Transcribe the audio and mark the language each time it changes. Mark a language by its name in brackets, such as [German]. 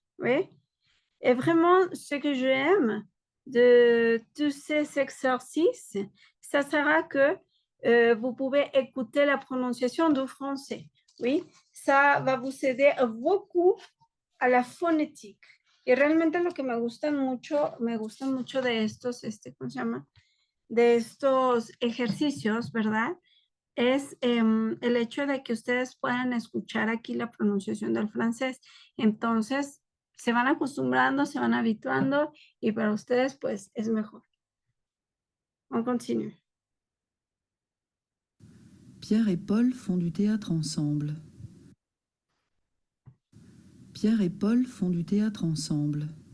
[French] Oui, et vraiment, ce que j'aime de tous ces exercices, ça sera que vous pouvez écouter la prononciation du français. Oui, ça va vous aider beaucoup [Spanish] a la fonética. Y realmente lo que me gustan mucho de estos, ¿cómo se llama? De estos ejercicios, ¿verdad? Es el hecho de que ustedes puedan escuchar aquí la pronunciación del francés. Entonces, se van acostumbrando, se van habituando y para ustedes, pues, es mejor. [French] On continue. Pierre et Paul font du théâtre ensemble. Pierre et Paul font du théâtre ensemble.